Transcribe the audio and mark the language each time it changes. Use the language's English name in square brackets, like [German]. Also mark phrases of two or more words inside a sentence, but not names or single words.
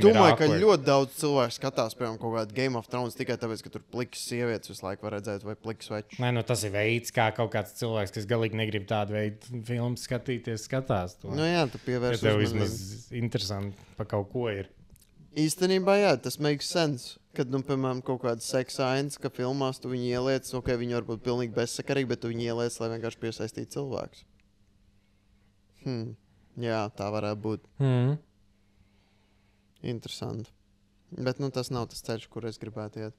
[Latvian] es domāju, ka ļoti daudz cilvēku skatās, piemēram, kaut kādu Game of Thrones tikai tāpēc, ka tur plikas sievietes visu laiku var redzēt vai plikas veču. Nē, tas ir veids, kā kaut kāds cilvēks, kas galīgi negrib tādu veidu filmu skatīties, skatās to. Jā, tu pievērš uzmanību. Ja tev vismaz interesanti pa kaut ko ir. Īstenībā, jā, tas [English] makes sense. [Latvian] Kad, piemēram, kaut kāda seksa ainas, ka filmās tu viņu ieliec, viņi var būt pilnīgi bezsakarīgi, bet tu viņu ieliec, lai vienkārši piesaistītu cilvēkus. Jā, tā varētu būt. Interesanti. Bet, tas nav tas ceļš, kur es gribētu iet.